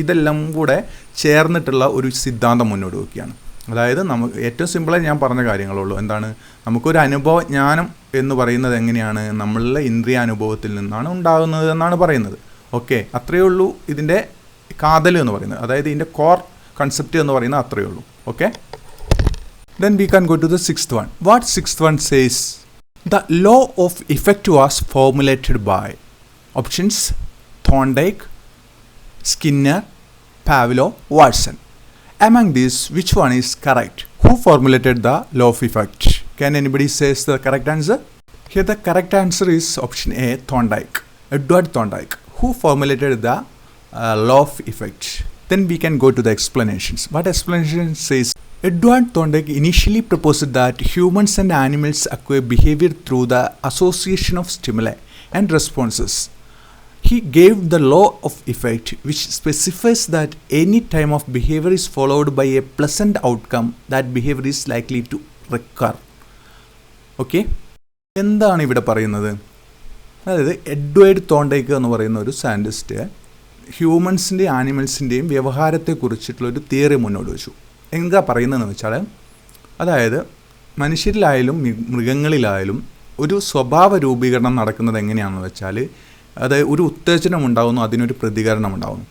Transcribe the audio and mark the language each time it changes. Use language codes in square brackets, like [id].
[ml] ഇതെല്ലാം കൂടെ ചേർന്നിട്ടുള്ള ഒരു സിദ്ധാന്തം മുന്നോട്ട് വയ്ക്കുകയാണ്. അതായത് നമുക്ക് ഏറ്റവും സിമ്പിളായി ഞാൻ പറഞ്ഞ കാര്യങ്ങളുള്ളൂ. എന്താണ്? നമുക്കൊരു അനുഭവജ്ഞാനം എന്ന് പറയുന്നത് എങ്ങനെയാണ്? നമ്മളുടെ ഇന്ദ്രിയ അനുഭവത്തിൽ നിന്നാണ് ഉണ്ടാകുന്നത് എന്നാണ് പറയുന്നത്. ഓക്കെ, അത്രയേ ഉള്ളൂ ഇതിൻ്റെ കാതൽ എന്ന് പറയുന്നത്, അതായത് ഇതിൻ്റെ കോർ കൺസെപ്റ്റ് എന്ന് പറയുന്നത് അത്രയേ ഉള്ളൂ. [en] Okay, then we can go to the sixth one. What sixth one says? The law of effect was formulated by options: Thorndike, Skinner, Pavlov, Watson. Among these, which one is correct? Who formulated the law of effect? Can anybody say the correct answer? Here the correct answer is option A, Thorndike, Edward Thorndike, who formulated the law of effect. Then we can go to the explanations. What explanation says? Edward Thorndike initially proposed that humans and animals acquire behavior through the association of stimuli and responses. He gave the law of effect, which specifies that any time of behavior is followed by a pleasant outcome, that behavior is likely to recur. [ml] Okay? എന്താണ് ഇവിടെ പറയുന്നത്? അതായത് Edward തോണ്ടൈക്ക് എന്ന് പറയുന്ന ഒരു scientist ഹ്യൂമൻസിൻ്റെയും ആനിമൽസിൻ്റെയും വ്യവഹാരത്തെക്കുറിച്ചിട്ടുള്ളൊരു theory മുന്നോട്ട് വെച്ചു. എന്താ പറയുന്നതെന്ന് വെച്ചാൽ, അതായത് മനുഷ്യരിലായാലും മൃഗങ്ങളിലായാലും ഒരു സ്വഭാവ രൂപീകരണം നടക്കുന്നത് എങ്ങനെയാണെന്ന് വെച്ചാൽ, അതായത് ഒരു ഉത്തേജനം ഉണ്ടാകുന്നു, അതിനൊരു പ്രതികരണം ഉണ്ടാകുന്നു.